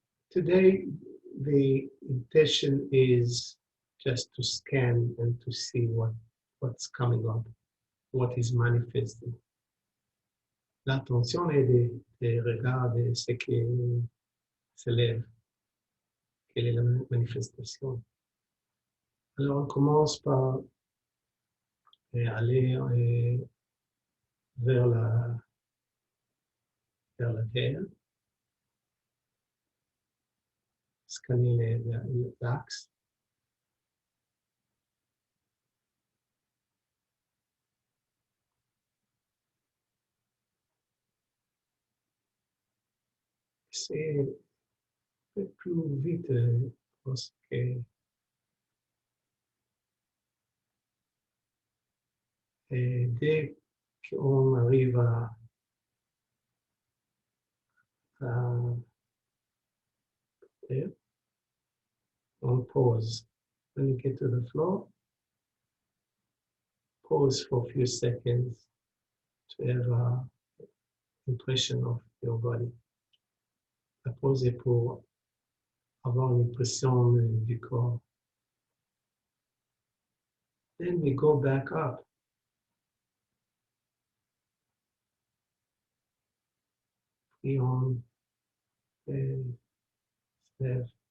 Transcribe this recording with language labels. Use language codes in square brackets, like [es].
[en] Today, the intention is just to scan and to see what's coming up, what is manifesting. [fr] L'attention est de regarder ce qui s'élève, quelle est la manifestation. Alors, on commence par aller vers la terre, scanner l'axe. C'est un peu plus vite parce que dès qu'on arrive à terre, on pause. [en] When you get to the floor, pause for a few seconds to have an impression of your body. [fr] La pause est pour avoir une impression du corps. [en] Then we go back up. [fr] Puis on se lève.